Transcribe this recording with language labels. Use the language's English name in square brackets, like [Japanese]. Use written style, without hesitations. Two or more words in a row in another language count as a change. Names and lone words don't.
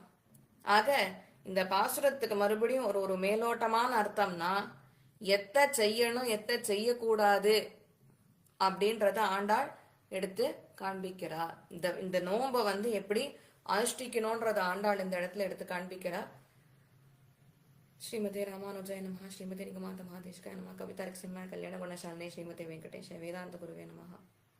[Tamil] ஆக இந்த பாசுரத்துக்கு மறுபடியும் ஒரு மேலோட்டமான அர்த்தம்னா, எத்த செய்யணும் எத்த செய்யக்கூடாது அப்படின்றத ஆண்டாள் எடுத்து காண்பிக்கிறார். இந்த நோன்பை எப்படி அனுஷ்டிக்கணும்ன்றத ஆண்டாள் இந்த இடத்துல எடுத்து காண்பிக்கிறார். [Sanskrit] श्रीमते रामानुजाय नमः श्रीमते निगमान्त महादेशिकाय नमः कवितार्किक सिंहाय कल्याण गुणशालिने श्रीमते वेङ्कटेश वेदान्त गुरवे नमः.